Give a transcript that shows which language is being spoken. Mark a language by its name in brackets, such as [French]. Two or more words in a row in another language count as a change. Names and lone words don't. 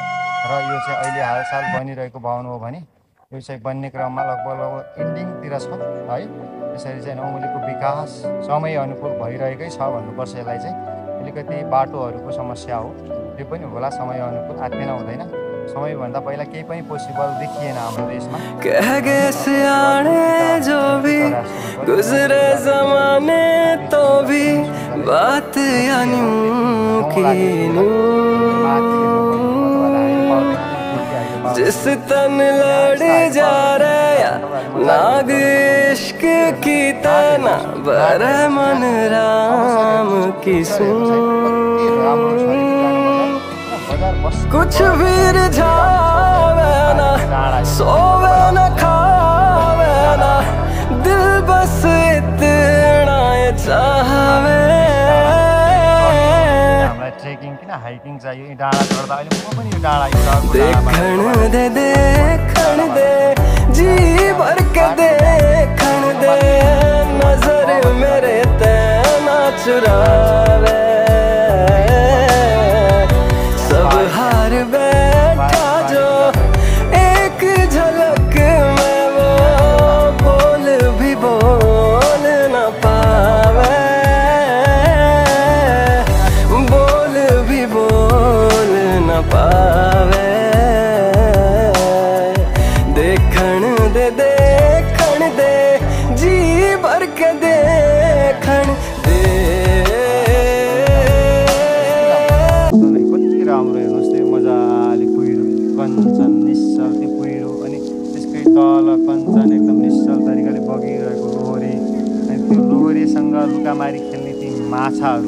[Nepali] र यो चाहिँ अहिले हालसाल बनिरहेको भवन हो भने यो चाहिँ बन्ने क्रममा लगभग इन्डिङतिर छ है। त्यसरी चाहिँ नौमुलेको विकास समय अनुकूल भइरहेकै छ भन्नुपर्छ। यसलाई चाहिँ अलिकति बाटोहरूको समस्या हो, त्यो पनि होला समय अनुकूल, आत्तेन हुँदैन। समयभन्दा पहिला केही पनि पोसिबल देखिएन हाम्रो देशमा। [Hindi] जो भी गुजरे जमाने तो भी बात जिस तन लड़ जा रहा नाग इश्क की तना बर मन राम की कुछ भी रिझावे ना, सोवे न खावे ना, दिल बस इतना चाहवे। [Nepali] ट्रेकिङ किन हाइकिङ चाहियो, डाँडा चढ्दा अहिले म पनि यो डाँडा [Hindi] देखण दे जी भर के देखण दे, नजर मेरे तेना चुरावे। सब हार बैठा जो एक झलक में वो बोल भी बोल न पावे, पावे। देखण दे जी भर के देखण दे। [Nepali] कति राम्रो हेर्नुहोस् त्यो मजाले कुहिरो कञ्चन निश्चल त्यो कुहिरो, अनि त्यसकै तल कञ्चन एकदम निश्चल तरिकाले बगिरहेको लोहरी, अनि त्यो लोहरीसँग लुकामारी खेल्ने ती माछाहरू।